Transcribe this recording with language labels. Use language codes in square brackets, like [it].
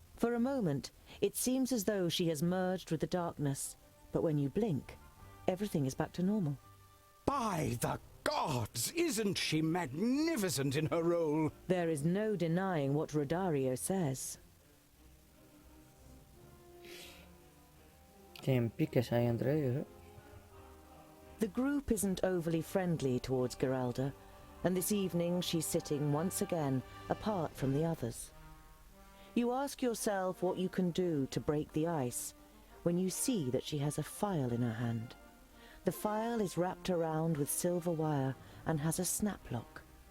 [en] For a moment, it seems as though she has merged with the darkness, but when you blink, everything is back to normal. By the gods, isn't she magnificent in her role? There is no denying what Rodario says. [es] Tienen piques ahí entre ellos, ¿eh? [en] The group isn't overly friendly towards Geralda, and this evening she's sitting once again apart from the others. You ask yourself what you can do to break the ice when you see that she has a phial in her hand. The phial is wrapped around with silver wire and has a snap lock.